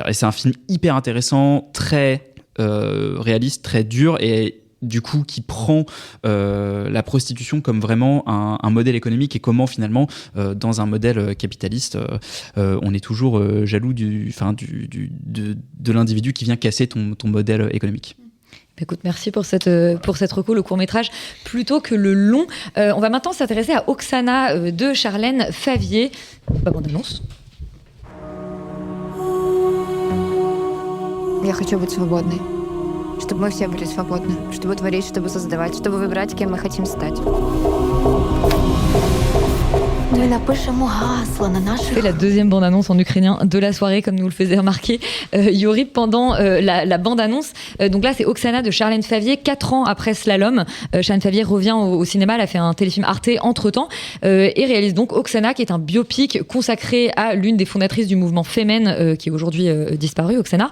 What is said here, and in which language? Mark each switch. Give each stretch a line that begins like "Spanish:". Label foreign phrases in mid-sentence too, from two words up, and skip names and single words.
French: Et c'est un film hyper intéressant, très réaliste, très dur, et du coup qui prend la prostitution comme vraiment un modèle économique, et comment finalement dans un modèle capitaliste on est toujours jaloux de l'individu qui vient casser ton modèle économique. Écoute, merci pour cette reco, le court-métrage plutôt que le long. On va maintenant s'intéresser à Oksana de Charlène Favier. Bande-annonce.
Russian: Я хочу быть свободной. Чтобы мы все были свободны. Чтобы творить, чтобы создавать, чтобы выбирать, кем мы хотим стать.
French: C'est la deuxième bande-annonce en ukrainien de la soirée, comme nous le faisait remarquer Yori pendant la bande-annonce. Donc là, c'est Oksana de Charlène Favier, 4 ans après Slalom. Charlène Favier revient au cinéma, elle a fait un téléfilm Arte entre-temps, et réalise donc Oksana, qui est un biopic consacré à l'une des fondatrices du mouvement Femen, qui est aujourd'hui disparue, Oksana.